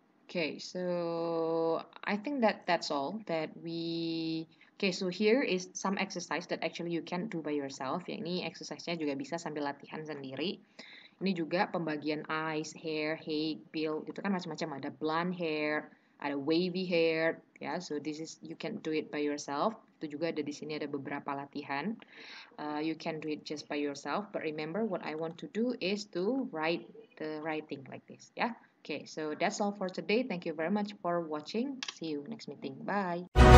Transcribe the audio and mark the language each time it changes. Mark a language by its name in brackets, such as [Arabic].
[English] Okay, so I think that's all that we. Okay, so here is some exercise that actually you can do by yourself. [Indonesian] Ya, ini exercise-nya juga bisa sambil latihan sendiri. Ini juga pembagian eyes, hair, height, build, itu kan macam-macam. Ada blonde hair, ada wavy hair, ya. [English] So this is you can do it by yourself. [Indonesian] Itu juga ada di sini ada beberapa latihan. [English] You can do it just by yourself, but remember what I want to do is to write the writing like this, yeah. Okay, so that's all for today. Thank you very much for watching. See you next meeting. Bye.